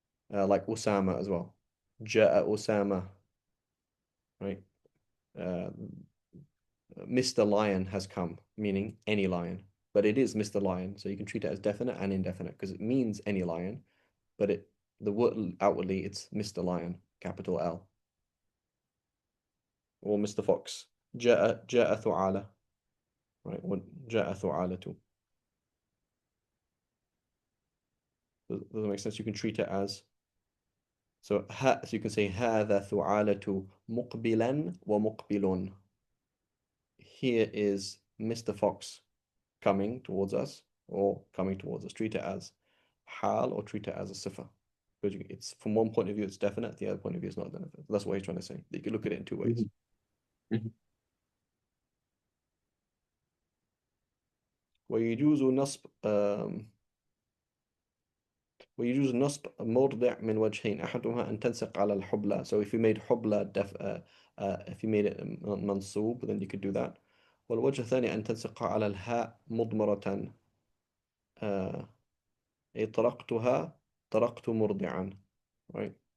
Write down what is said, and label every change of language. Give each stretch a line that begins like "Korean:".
English: Like Usama as well. جاء Usama, right? Uh, Mr. Lion has come, meaning any lion. But it is Mr. Lion, so you can treat it as definite and indefinite because it means any lion, but the word outwardly it's Mr. Lion, capital L. Or Mr. Fox.
Arabic: جاء ثعالة, right? جاء ثعالة.
English: Does that make sense? You can treat it as so you can say هذا ثعالة مقبلا ومقبل. Here is Mr. Fox coming towards us or coming towards us. Treat it as hal or treat it as a sifa. Because it's from one point of view it's definite, the other point of view is not definite. That's what he's trying to say. You can look at it in two ways. Mhm.
Arabic: ويجوز نصب ويجوز نصب مرضع من وجهين أحدهما أن تنسق على الحبلى.
English: So if you made حبلى if you made it منصوب then you could do that.
Arabic: والوجه الثاني أن تنسق على الهاء مضمرة أي طرقت مرضعا, right?